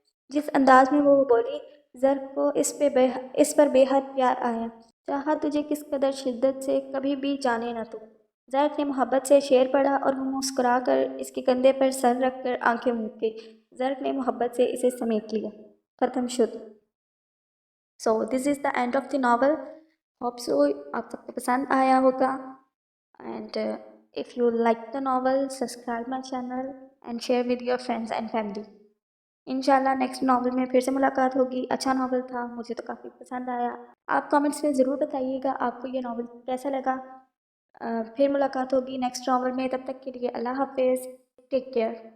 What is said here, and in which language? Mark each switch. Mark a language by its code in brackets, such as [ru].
[ur] جس انداز میں وہ بولی، زرق کو اس پر بے حد پیار آیا۔ چاہا تجھے کس قدر شدت سے، کبھی بھی جانے نہ تو۔ زرق نے محبت سے شعر پڑھا اور وہ مسکرا کر اس کے کندھے پر سر رکھ کر آنکھیں موند گئی۔ زرق نے محبت سے اسے سمیٹ لیا۔ ختم شد۔ [en] So this is the end of the novel. Hope so [ur] آپ سب کو پسند آیا ہوگا. [en] And if you like the novel, subscribe my channel and share with your friends and family. [ur] انشاءاللہ نیکسٹ ناول میں پھر سے ملاقات ہوگی. اچھا ناول تھا، مجھے تو کافی پسند آیا. آپ کامنٹس میں ضرور بتائیے گا آپ کو یہ ناول کیسا لگا. پھر ملاقات ہوگی نیکسٹ ناول میں، تب تک کے لیے اللہ حافظ. [en] Take care.